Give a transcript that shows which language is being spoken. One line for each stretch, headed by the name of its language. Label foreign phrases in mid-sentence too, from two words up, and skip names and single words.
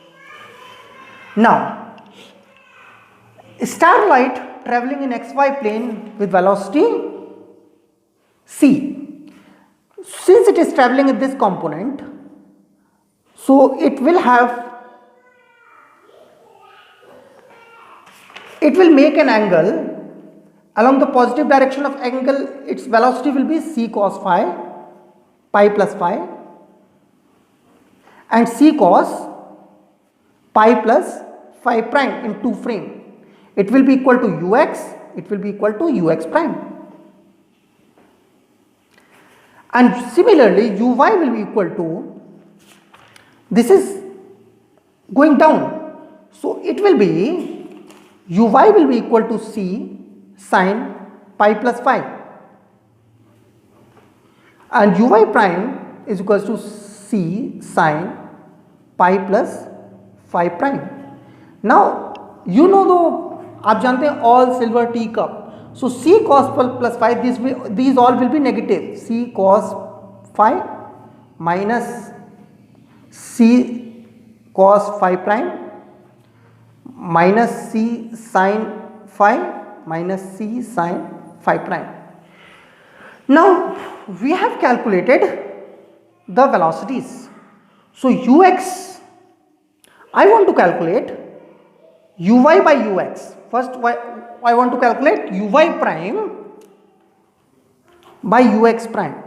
English: Now starlight travelling in xy plane with velocity c, since it is travelling in this component, so it will make an angle along the positive direction of angle. Its velocity will be c cos phi, pi plus phi, and c cos pi plus phi prime in two frame. It will be equal to ux, it will be equal to ux prime. And similarly, uy will be equal to, this is going down, so it will be uy will be equal to c sin pi plus phi, and uy prime is equals to c sin pi plus phi prime. Now you know, though
Hindi: आप जानते हैं
English: all silver teacup, so c cos plus phi, these all will be negative. C cos phi minus c cos phi prime minus c sin phi minus c sin phi prime. Now we have calculated the velocities. So ux, I want to calculate uy by ux. First I want to calculate uy prime by ux prime.